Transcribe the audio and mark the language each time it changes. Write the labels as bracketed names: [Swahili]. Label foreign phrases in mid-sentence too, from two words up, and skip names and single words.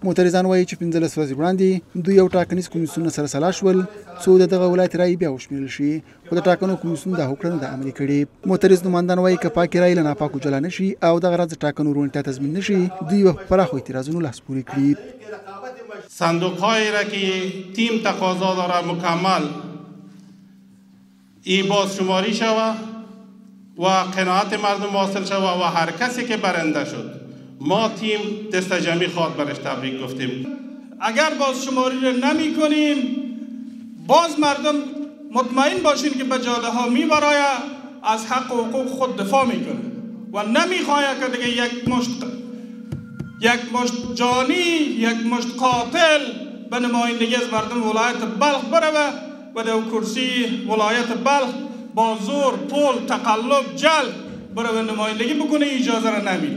[Pashto] معترضان وایي چې 15 ورځې وړاندې دوی یو ټاکنیز کمیسیون سره سلا شول څو د دغه ولایت رایې بیا وشمېرل شي، خو د ټاکنو کمیسیون دا هوکړه نه ده عملي کړې. معترض نوماندان وایي که پاکې رایې له ناپاکو جلا نه شي او دغه راز د ټاکنو روڼتیا تضمین نه شي، دوی به په پراخو اعتراضونو لاس پورې کړي. [Persian] صندوق‌هایی را که تیم تقاضا داره مکمل ای بازشماری شود و قناعت مردم حاصل شود و هر کسی که برنده شد ما تیم دست جمعی خواد برش تبریک گفتیم. اگر بازشماری رو نمی کنیم باز مردم مطمئن باشین که به جاده ها می برای از حق و حقوق خود دفاع میکنه و نمی خواهد که دیگه یک مشت جانی، یک مشت قاتل به نمایندگی از مردم ولایت بلخ بروه و در کرسی ولایت بلخ با زور، پول، تقلب، جلب برای نمایندگی بکنه اجازه را نمیده.